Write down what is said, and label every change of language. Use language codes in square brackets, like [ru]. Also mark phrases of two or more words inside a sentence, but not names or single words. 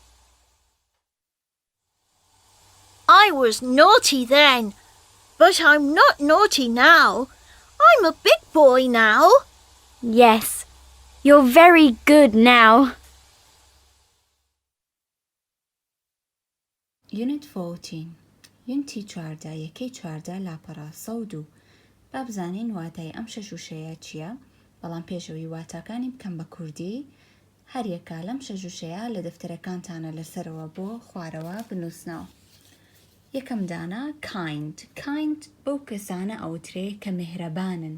[en] I was naughty then, but I'm not naughty now. I'm a big boy now. Yes, you're very good now. Unit 14. [ckb] یونتی 14 یەکەی 14 لاپەڕە سەود و با بزانین واتای ئەم شەژوشەیە چییە، بەڵام پێشەوەی واتاکانی بکەم بە کوردی، هەر یەکە لەم شەژوشەیە لە دەفتەرەکانتانە لەسەرەوە بۆ خوارەوە بنووسنەوە. یەکەم دانا kind. kind بەو کەسانە ئەوترێ کە مهرەبانن.